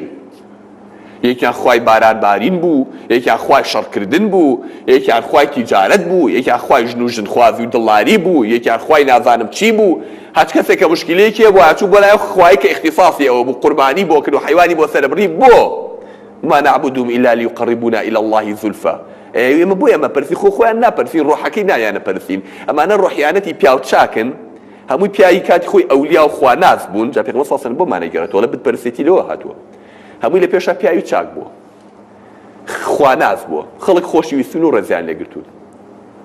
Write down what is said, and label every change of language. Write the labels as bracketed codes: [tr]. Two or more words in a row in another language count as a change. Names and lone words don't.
[ckb] یەکیان خوای باران بارین بوو، یەکیان خوای شەڕکردن بوو، یەکیان خوای تیجارەت بوو، یەکیان خوای ژن و ژنخوازی و دڵاری بوو، یەکیان خوای نازانم چی بوو. هەچ کەسێک کە مشکلەیەکی بوو هاتوو بۆ لای خوای کە اختصاصی ئەوە بوو، قوربانی بۆ کرد و حەیوانی بۆ سەربڕی بۆ [ar] ما نعبدهم إلا ليقربونا إلى الله زلفى. [ckb] ئێمە بۆ ئێمە پەرسی خۆیان ناپەرسین، ڕۆحەکەی نایانە پەرسین. ئەمانە ڕۆحیانەتی پیاو چاکن، هەمووی پیاوی کاتی خۆی ئەولیا و خواناز بوون. جا پێغەمبەر [ar] صلی الله علیه و سلم [ckb] بۆمانە گەڕێتەوە لە بتپەرسێتی لەوە هاتووە، هەمووی لە پێشا پیاوی چاک بووە، خواناز بووە، خەڵک خۆشەویستن و ڕێزیان لێگرتوون.